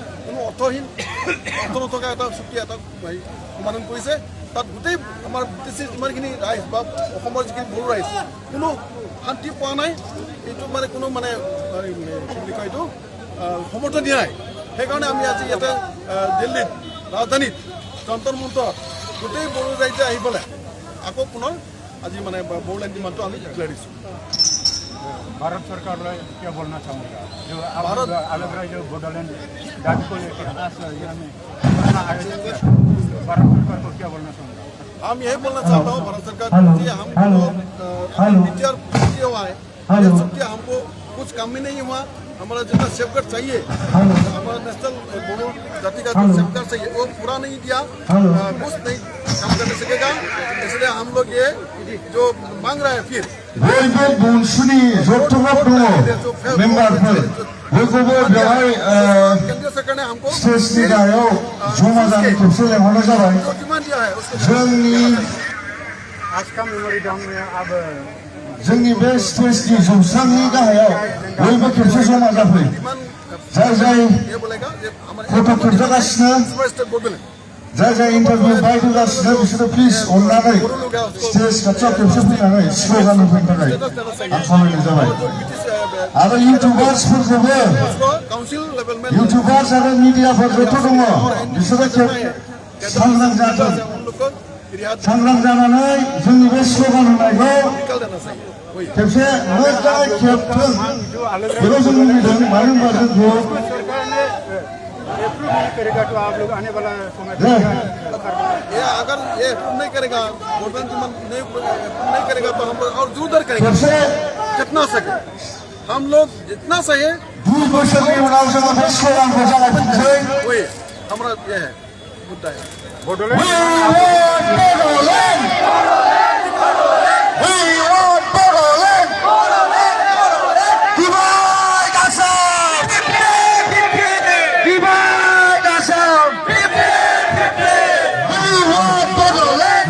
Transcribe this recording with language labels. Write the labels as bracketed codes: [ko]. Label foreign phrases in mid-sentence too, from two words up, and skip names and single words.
[as] কোনো অৰ্থহীন অৰ্থ নথকা এটা চুক্তি এটা সমাধান কৰিছে তাত গোটেই আমাৰ ব্ৰিটিছ যিমানখিনি ৰাইজ বা অসমৰ যিখিনি বড়ো ৰাইজ কোনো শান্তি পোৱা নাই এইটো মানে কোনো মানে কি বুলি কয় এইটো সমৰ্থন দিয়া নাই সেইকাৰণে আমি আজি ইয়াতে দিল্লীত ৰাজধানীত যন্তৰ মন্তৰত গোটেই বড়ো ৰাইজে আহি পেলাই আকৌ পুনৰ আজি মানে বড়োলেণ্ড ডিমাণ্ডটো আমি ডিক্লেয়াৰ দিছোঁ [hi] भारत सरकार क्या बोलना चाहूँगा जो भारत अलग राज्य बोडोलैंड दाबी को लेकर भारत सरकार को क्या बोलना चाहूँगा हम यही बोलना चाहता हूँ भारत सरकार कि हम टीचर हुआ है हमको कुछ कम ही नहीं हुआ हमारा जितना सेफगार्ड चाहिए हमारा नेशनल बोडो जाति का जो सेफगार्ड चाहिए वो पूरा नहीं दिया कुछ नहीं काम करने सकेगा इसलिए हम लोग ये जो मांग रहे हैं फिर [brx] बयबो बुंसुनि जथ्थ'फोर दङ मेम्बारफोर बयखौबो बेवहाय [hi] केंद्र सरकार ने हमको [brx] स्टेजनि गाहायाव जमा जानो खेबसे लेंहरनाय जाबाय [hi] जो डिमांड दिया है उसको [brx] जोंनि [hi] आज का मेमोरी डाउन में अब [brx] जोंनि बे स्टेजनि जौसांनि गाहायाव बयबो खेबसे जमा जाफै जाय जाय [hi] ये बोलेगा ये [brx] फट' खेबजागासिनो जाय जाय इन्टारभिउ बायदोगासिनो बिसोरो प्लिज अननानै स्टेज खाथियाव खेबसे फैनानै स्ल'गान होफैनो थाखाय आं खावलायनाय जाबाय आरो इउटुबार्सफोरखौबो इउटुबार्स आरो मिडियाफोर जथ' दङ बिसोरो सांग्रां जाथों सांग्रां जानानै जोंनि बे स्ल'गान होनायखौ खेबसे मोजाङै खेबथों बेखौ जों लुबैदों मानो होनबा जोंखौ [hi] करेगा तो आप लोग आने वाला समय ये अगर ये नहीं करेगा गवर्नमेंट नहीं करेगा तो हम और जोरदार करेंगे जितना सके हम लोग जितना सके [brx] 2 बोसोरनि उनाव जोङो बे स्ल'गानखौ जागायफिनसै [hi] वही हमारा ये है मुद्दा है [en] बोडोलैंड We want Bodoland! Divide Assam! Divide Assam! We want Bodoland!